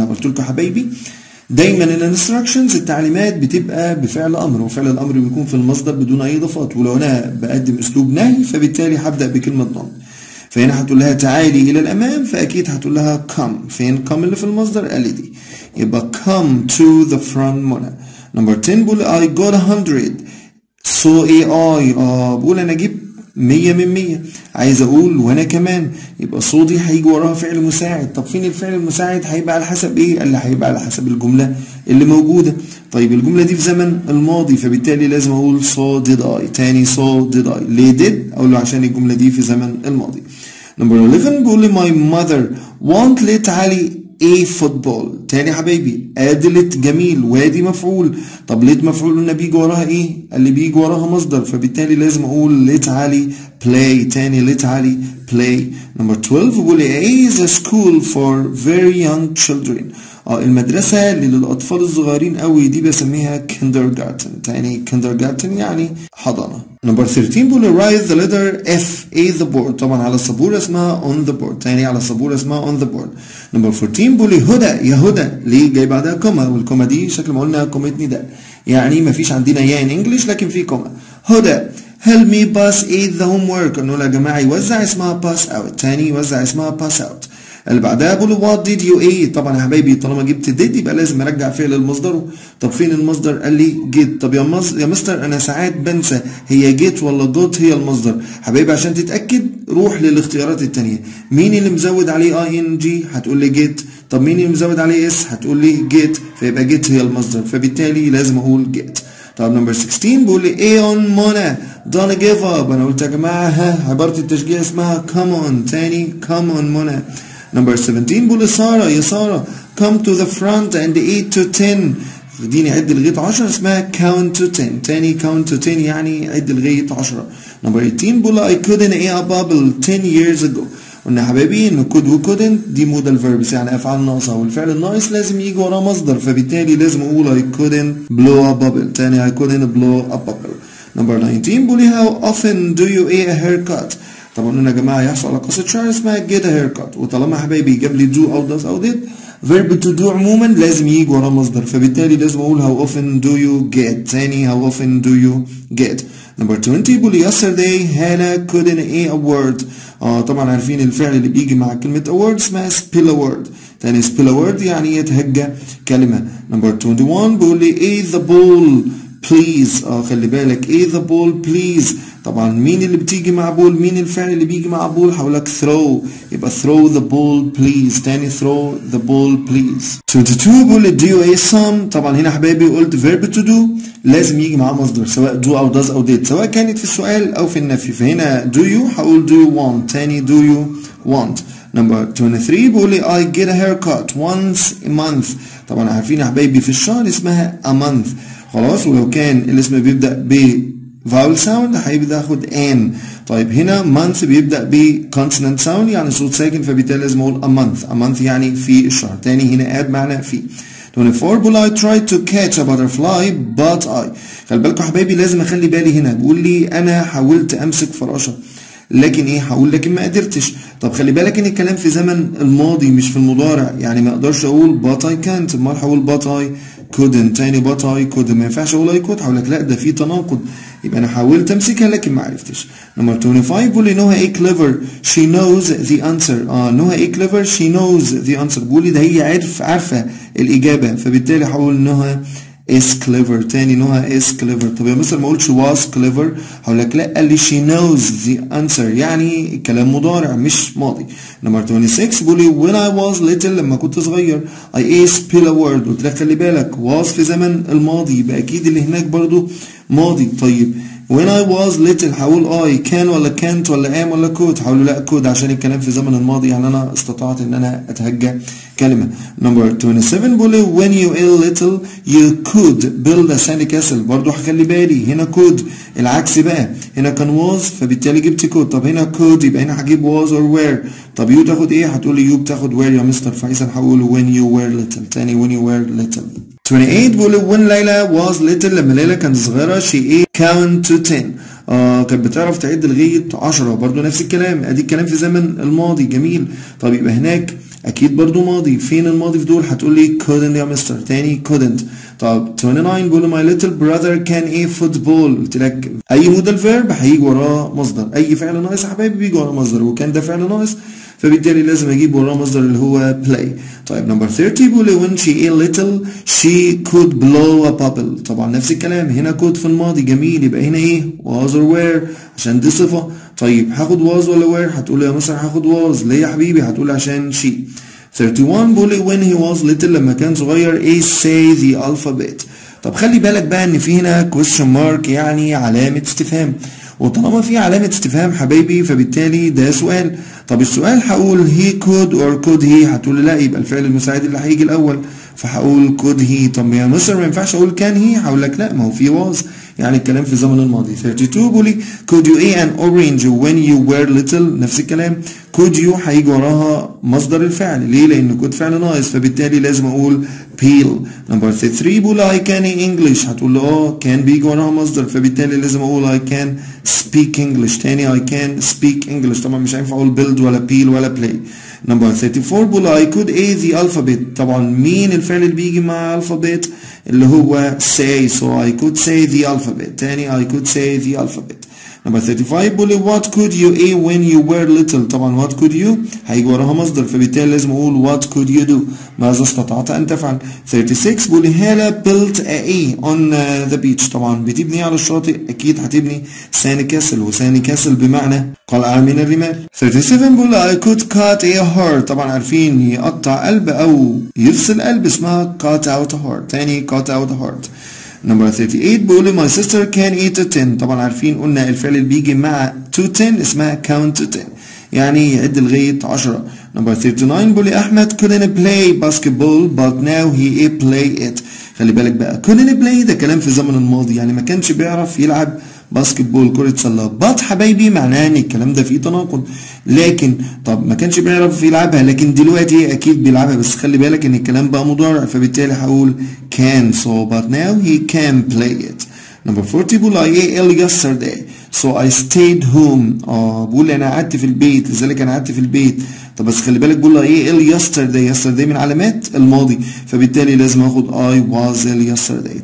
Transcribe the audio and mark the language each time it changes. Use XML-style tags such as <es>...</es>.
<ar>قلت لكم حبايبي دايما الانستراكشنز التعليمات بتبقى بفعل امر، وفعل الامر بيكون في المصدر بدون اي اضافات، ولو انا بقدم اسلوب نهي فبالتالي هبدا بكلمه ضم. فهنا هتقول لها تعالي الى الامام، فاكيد هتقول لها come. فين come اللي في المصدر؟ قال لي دي، يبقى</ar> <en>come to the front</en> <ar>منى. نمبر 10 بقول</ar> <en>I got 100 so AI.</en> <ar>بقول انا جبت 100 من 100. عايز اقول وانا كمان، يبقى so دي هيجي وراها فعل مساعد. طب فين الفعل المساعد؟ هيبقى على حسب ايه؟ قال لي هيبقى على حسب الجمله اللي موجوده. طيب الجمله دي في زمن الماضي فبالتالي لازم اقول</ar> <en>so did I.</en> <ar>تاني</ar> <en>so did I.</en> <ar>ليه did؟ اقول له عشان الجمله دي في زمن الماضي. نمبر 11 بيقول لي</ar> <en>my mother won't let</en> <ar>علي</ar> <en>A football.</en> <ar>تاني يا حبايبي ادلت جميل، وادي مفعول. طب ليت مفعول قلنا بيجي وراها ايه؟ اللي بيجي وراها مصدر، فبالتالي لازم اقول ليت علي play. تاني ليت علي play. نمبر 12 بيقول لي</ar> <en>A is a school for very young children.</en> <ar>المدرسة اللي للأطفال الصغيرين قوي دي بسميها kindergarten. تاني kindergarten يعني حضانة. نمبر 13 بيقول لي</ar> <en>write the letter F A the board.</en> <ar>طبعا على السبورة اسمها</ar> <en>on the board.</en> <ar>تاني على السبورة اسمها on the board. نمبر 14 بيقول لي هدى. يا هدى ليه جاي بعدها كوما؟ والكوما دي شكل ما قلنا كومة نداء، يعني مفيش عندنا يا</ar> <en>in English</en> <ar>لكن في كوما. هدى</ar> <en>help me pass eat the homework.</en> <ar>قلنا له يا جماعة يوزع اسمها</ar> <en>pass out.</en> <ar>تاني يوزع اسمها pass out. اللي بعدها بقول</ar> <en>what did you eat.</en> <ar>طبعا يا حبايبي طالما جبت did يبقى لازم ارجع فعل لمصدره. طب فين المصدر؟ قال لي get. طب يا مستر انا ساعات بنسى هي get ولا got هي المصدر. حبايبي عشان تتاكد روح للاختيارات الثانيه. مين اللي مزود عليه ing؟ هتقول لي get. طب مين اللي مزود عليه s؟ هتقول لي get. فيبقى get هي المصدر، فبالتالي لازم اقول get. طب نمبر 16 بيقول لي ايه on منى</ar> <en>don't give up.</en> <ar>انا قلت يا جماعه ها عباره التشجيع اسمها</ar> <en>come on.</en> <ar>تاني come on منى. نمبر 17 بيقول لي ساره يا ساره</ar> <en>come to the front and eat to 10.</en> <ar>اديني عد لغايه 10 اسمها</ar> <en>count to 10.</en> <ar>تاني count to 10 يعني عد لغايه 10. نمبر 18 بيقول لي</ar> <en>I couldn't eat a bubble 10 years ago.</en> <ar>قلنا يا حبايبي ان could و couldn't دي modal verbs يعني افعال ناقصه، والفعل الناقص لازم يجي وراه مصدر، فبالتالي لازم اقول</ar> <en>I couldn't blow a bubble.</en> <ar>تاني</ar> <en>I couldn't blow a bubble.</en> <ar>نمبر 19 بيقول لي</ar> <en>how often do you eat a haircut.</en> <ar>طبعا قلنا يا جماعه يحصل على قصه شعر اسمها get a haircut، وطالما يا حبايبي جاب لي do او does او did verb to do عموما لازم يجي وراه مصدر، فبالتالي لازم اقول</ar> <en>how often do you get.</en> <ar>تاني</ar> <en>how often do you get.</en> <ar>نمبر 20 بيقول لي</ar> <en>yesterday Hannah couldn't eat a word.</en> <ar>طبعا عارفين الفعل اللي بيجي مع كلمة a word اسمها spill a word. تاني</ar> <en>spill a word</en> <ar>يعني يتهجى كلمة. نمبر 21 بيقول لي</ar> <en>eat the ball please.</en> <ar>خلي بالك</ar> <en>eat the ball please.</en> <ar>طبعا مين اللي بتيجي مع بول؟ مين الفعل اللي بيجي مع بول؟ هقول لك throw، يبقى</ar> <en>throw the ball please.</en> <ar>تاني</ar> <en>throw the ball please.</en> <ar>22 بيقول لي</ar> <en>do you eat some.</en> <ar>طبعا هنا حبايبي قلت verb to do لازم يجي معاه مصدر سواء do او does او did، سواء كانت في السؤال او في النفي. فهنا do you هقول</ar> <en>do you want.</en> <ar>تاني do you want. نمبر 23 بيقول لي</ar> <en>I get a haircut once a month.</en> <ar>طبعا عارفين يا حبايبي في الشهر اسمها a month خلاص، ولو كان الاسم بيبدأ ب vowel sound هيبدأ ياخد an. طيب هنا month بيبدأ ب consonant sound يعني صوت ساكن، فبالتالي لازم اقول a month. a month يعني في الشهر. تاني هنا add معنى في. 24 بقول</ar> <en>I tried to catch a butterfly but I.</en> <ar>خلي بالكم يا حبايبي لازم اخلي بالي هنا، بيقول لي انا حاولت امسك فراشة لكن ايه هقول لكن ما قدرتش. طب خلي بالك ان الكلام في زمن الماضي مش في المضارع، يعني ما اقدرش اقول</ar> <en>but I can't،</en> <ar>امال هقول</ar> <en>but I couldn't.</en> <ar>تاني</ar> <en>but I couldn't،</en> <ar>ما ينفعش اقول I could. هقول لك لا ده في تناقض، يبقى انا حاولت امسكها لكن ما عرفتش. نمبر 25 بيقول لي نوها ايه</ar> <en>clever she knows the answer.</en> <ar>نوها ايه</ar> <en>clever she knows the answer.</en> <ar>بيقول لي ده هي عارفه الاجابه، فبالتالي هقول نوها is clever. تاني نوها is clever. طب يا مستر ما قلتش</ar> <en>was clever؟</en> <ar>هقول لك لا، قال لي</ar> <en>she knows the answer</en> <ar>يعني الكلام مضارع مش ماضي. نمبر 26 بيقول لي when I was little لما كنت صغير</ar> <en>I ate spill a word.</en> <ar>قلت لك خلي بالك was في زمن الماضي يبقى اكيد اللي هناك برضو ماضي. طيب</ar> <en>when I was little</en> <ar>هقول I can ولا can't ولا am ولا could؟ هقول له لا could عشان الكلام في زمن الماضي، يعني انا استطعت ان انا اتهجى كلمة. نمبر 27 بيقول لي</ar> <en>when you were little you could build a sand castle.</en> <ar>برضو هخلي بالي هنا could العكس بقى، هنا كان was فبالتالي جبت could. طب هنا could يبقى هنا هجيب was or were. طب you تاخد ايه؟ هتقول لي you بتاخد were يا مستر، فاذا هقول</ar> <en>when you were little.</en> <ar>تاني</ar> <en>when you were little.</en> <ar>28 بيقول لي</ar> <en>when Leila was little</en> <ar>لما ليلى كانت صغيرة</ar> <en>she ate count to 10.</en> <ar>كانت بتعرف تعد لغاية 10. برضو نفس الكلام، ادي الكلام في زمن الماضي. جميل. طب يبقى هناك اكيد برضو ماضي. فين الماضي في دول؟ هتقول لي couldn't يا مستر. تاني couldn't. طب 29 بيقول</ar> <en>my little brother can eat football.</en> <ar>قلت لك اي مودال فيرب هيجي وراه مصدر، اي فعل ناقص يا حبايبي بيجي وراه مصدر، وكان ده فعل ناقص فبالتالي لازم اجيب وراه مصدر اللي هو play. طيب نمبر 30 بيقول</ar> <en>when she ate little she could blow a bubble.</en> <ar>طبعا نفس الكلام، هنا could في الماضي. جميل. يبقى هنا ايه was or were عشان دي صفة. طيب هاخد was ولا were؟ هتقول يا مستر هاخد was. ليه يا حبيبي؟ هتقول عشان she. 31 بيقول</ar> <en>when he was little</en> <ar>لما كان صغير ايه</ar> <en>say the alphabet.</en> <ar>طب خلي بالك بقى ان في هنا question mark يعني علامة استفهام، وطالما في علامة استفهام حبايبي فبالتالي ده سؤال. طب السؤال هقول he could or</ar> <en>could he؟</en> <ar>هتقول لا يبقى الفعل المساعد اللي هيجي الاول، فهقول could he. طب يا مستر ما ينفعش اقول can he؟ هقول لك لا، ما هو في was يعني الكلام في الزمن الماضي. 32 بيقول لي</ar> <en>could you eat an orange when you were little؟</en> <ar>نفس الكلام، could you هيجي وراها مصدر الفعل. ليه؟ لان could فعل ناقص فبالتالي لازم اقول peel. نمبر 33 بيقول</ar> <en>I can eat English.</en> <ar>هتقول له can بيجي وراها مصدر فبالتالي لازم اقول</ar> <en>I can speak English.</en> <ar>تاني</ar> <en>I can speak English.</en> <ar>طبعا مش هينفع اقول build ولا peel ولا play. نمبر 34 بيقول I could eat the alphabet. طبعا مين الفعل اللي بيجي مع alphabet؟ اللي هو say.</ar> <en>so I could say the alphabet.</en> <ar>تاني</ar> <en>I could say the alphabet. number 35</en> <ar>بيقول لي</ar> <en>what could you eat when you were little.</en> <ar>طبعا what could you هيجي وراها مصدر، فبالتالي لازم اقول</ar> <en>what could you do،</en> <ar>ماذا استطعت ان تفعل. 36 بيقول لي هالة built a on the beach. طبعا بتبني على الشاطئ، اكيد هتبني sand castle، وساند كاسل بمعنى قلعة من الرمال. 37 بيقول لي</ar> <en>I could cut a heart.</en> <ar>طبعا عارفين يقطع قلب او يفصل قلب اسمها cut out a heart. تاني</ar> <en>cut out a heart. number 38</en> <ar>بيقول لي</ar> <en>my sister can eat a 10.</en> <ar>طبعا عارفين قلنا الفعل اللي بيجي مع to 10 اسمها count to 10، يعني يعد لغاية 10.</ar> <en>number 39</en> <ar>بيقول لي</ar> <en>Ahmed couldn't play basketball but now he play it.</en> <ar>خلي بالك بقى couldn't play ده كلام في الزمن الماضي، يعني ما كانش بيعرف يلعب باسكت بول كرة سلة. بات حبايبي معناه ان الكلام ده فيه تناقض، لكن طب ما كانش بيعرف يلعبها لكن دلوقتي اكيد بيلعبها، بس خلي بالك ان الكلام بقى مضارع، فبالتالي هقول can so</ar> <en>but now he can play it. number 40</en> <ar>بقول</ar> <en>I ate ill yesterday so I stayed home. بقول انا قعدت في البيت لذلك انا قعدت في البيت. طب بس خلي بالك بقول ايه ill yesterday من علامات الماضي، فبالتالي لازم اخد I was ill yesterday.</en>